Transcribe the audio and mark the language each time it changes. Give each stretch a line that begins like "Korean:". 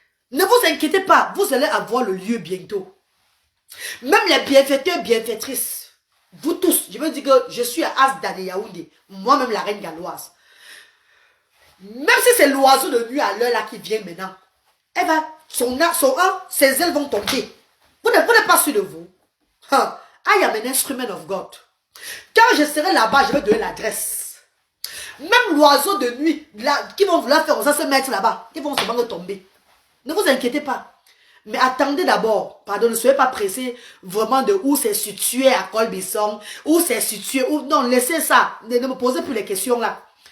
French: Ne vous inquiétez pas, vous allez avoir le lieu bientôt. Même les bienfaiteurs, bienfaitrices, vous tous, je veux dire que je suis à Asda de Yaoundé, moi-même la reine galloise. Même si c'est l'oiseau de nuit à l'heure là qui vient maintenant, eh ben, ses ailes vont tomber. Vous n'êtes pas sûr de vous.
English: I am an instrument of God.
French: Quand je serai là-bas, je vais donner l'adresse. Même l'oiseau de nuit, là, qui vont vouloir faire ça, se mettre là-bas, ils vont se tomber. Ne vous inquiétez pas. Mais attendez d'abord, pardon, ne soyez pas pressés vraiment de où c'est situé à Colbisson, où c'est situé, où non, laissez ça, ne me posez plus les questions là.